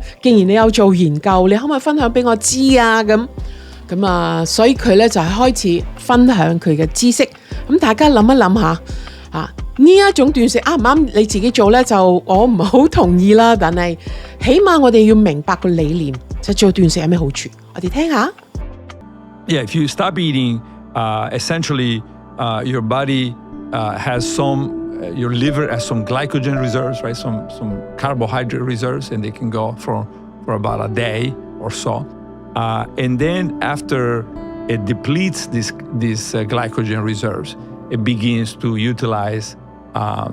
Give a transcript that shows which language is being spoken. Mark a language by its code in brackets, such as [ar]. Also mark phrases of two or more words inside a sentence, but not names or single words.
[yue] 既然你有做研究，你可唔可以分享俾我知啊？咁所以佢呢就係開始分享佢嘅知識。咁大家諗一諗下呢一種斷食啱唔啱你自己做呢？就我唔係好同意啦。但係起碼我哋要明白個理念，就做斷食有咩好處。我哋聽下。 [en] Yeah, if you stop eating, essentially your body has your liver has some glycogen reserves, right? Some carbohydrate reserves, and they can go for about a day or so. And then after it depletes these glycogen reserves, it begins to utilize fat, right?